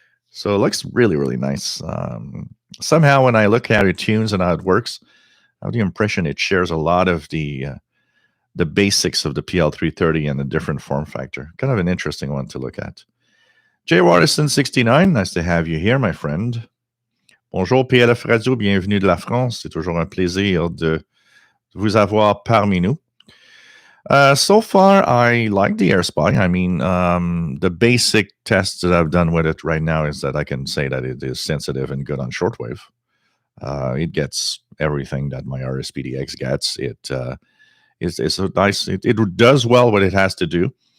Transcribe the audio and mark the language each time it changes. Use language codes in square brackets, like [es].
[en] So it looks really, really nice. Somehow when I look at it tunes and how it works, I have the impression it shares a lot of the basics of the PL330 and the different form factor. Kind of an interesting one to look at. Jay Watterson 69, nice to have you here, my friend. [fr] Bonjour PLF Radio, bienvenue de la France. C'est toujours un plaisir de vous avoir parmi nous. [en] So far, I like the Airspy. I mean, the basic tests that I've done with it right now is that I can say that it is sensitive and good on shortwave. It gets everything that my RSPDX gets. It's a nice. It does well what it has to do.